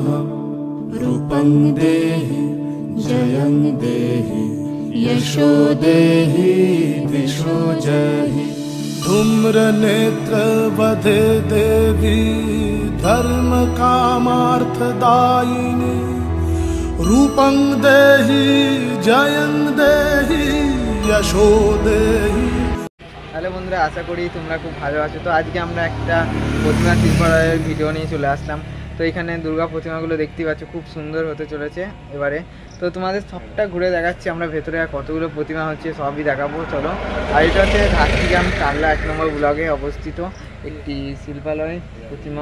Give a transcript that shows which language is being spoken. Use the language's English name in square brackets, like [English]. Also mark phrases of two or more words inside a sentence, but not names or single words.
[Sanskrit] रूपं देहि जयं देहि यशो देहि दिशो जहि। धूम्रनेत्र वधे देवी धर्म कामार्थदायिनी। रूपं देहि जयं देहि यशो देहि। [Bangla] হ্যালো বন্ধুরা, আশা করি তোমরা খুব ভালো আছো। তো আজকে আমরা একটা প্রতিমা শিল্পালয়ের ভিডিও নিয়ে চলে আসলাম। তো এখানে দুর্গা প্রতিমাগুলো দেখতেই পাচ্ছ, খুব সুন্দর হতে চলেছে এবারে। তো তোমাদের সবটা ঘুরে দেখাচ্ছি আমরা, ভেতরে কতগুলো প্রতিমা হচ্ছে সবই দেখাবো, চলো। আর এটা হচ্ছে ধাত্রীগ্রাম টাল্লা 1 নম্বর ব্লকে অবস্থিত একটি শিল্পালয় প্রতিমা।